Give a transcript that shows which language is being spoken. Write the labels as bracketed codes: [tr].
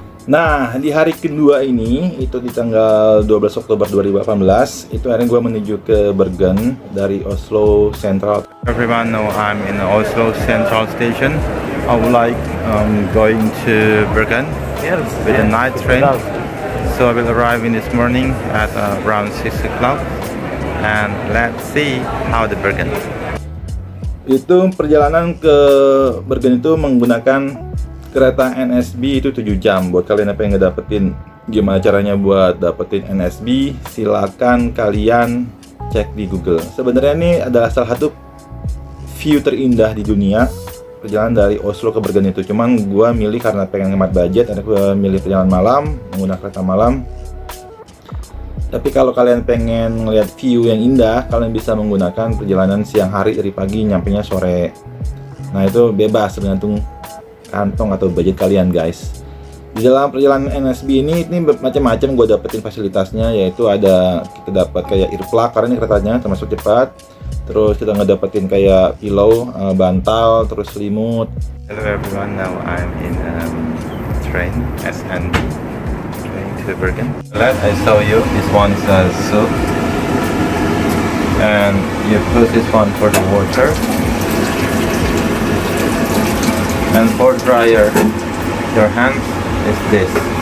[id] Nah, di hari kedua ini, itu di tanggal 12 Oktober 2018, itu akhirnya gue menuju ke Bergen dari Oslo Central. [en] Everyone know I'm in Oslo Central Station. I would like going to Bergen with a night train. So I will arrive in this morning at around 6 o'clock. And let's see how the Bergen. [id] Itu perjalanan ke Bergen itu menggunakan kereta NSB itu 7 jam. Buat kalian apa yang ngedapetin gimana caranya buat dapetin NSB, silakan kalian cek di Google. Sebenarnya ini adalah salah satu view terindah di dunia, perjalanan dari Oslo ke Bergen itu. Cuman gua milih karena pengen hemat budget, ada gua milih perjalanan malam, menggunakan kereta malam. Tapi kalau kalian pengen ngeliat view yang indah, kalian bisa menggunakan perjalanan siang hari dari pagi nyampenya sore. Nah, itu bebas tergantung kantong atau budget kalian guys. Di dalam perjalanan NSB ini macam-macam gue dapetin fasilitasnya, yaitu ada kita dapat kayak earplug karena ini keretanya termasuk cepat. Terus kita ngedapetin kayak pillow, bantal, terus selimut. [en] Hello everyone, now I'm in train SNB. To Bergen. Let I show you. This one's a soup, and you put this one for the water, and for dryer your hands is this.